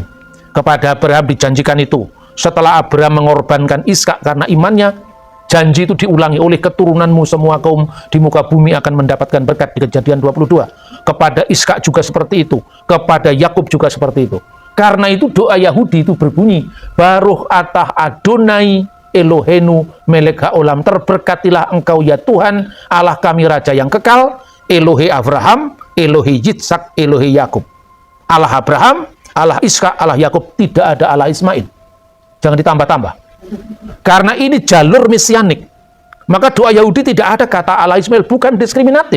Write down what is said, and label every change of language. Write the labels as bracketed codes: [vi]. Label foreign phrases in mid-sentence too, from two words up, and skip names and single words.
[id] Kepada Abraham dijanjikan itu. Setelah Abraham mengorbankan Ishak karena imannya, janji itu diulangi, oleh keturunanmu semua kaum di muka bumi akan mendapatkan berkat di Kejadian 22. Kepada Ishak juga seperti itu. Kepada Yakub juga seperti itu. Karena itu doa Yahudi itu berbunyi, [he] ברוך אתה אדוני אלוהינו מלך העולם, [id] terberkatilah engkau ya Tuhan Allah kami Raja yang kekal, [he] אלוהי אברהם, אלוהי יצחק, אלוהי יעקב. [id] Allah Abraham, Allah Ishak, Allah Yakub, tidak ada Allah Ismail. Jangan ditambah-tambah. Karena ini jalur mesianik, maka doa Yahudi tidak ada kata Allah Ismail, bukan diskriminatif.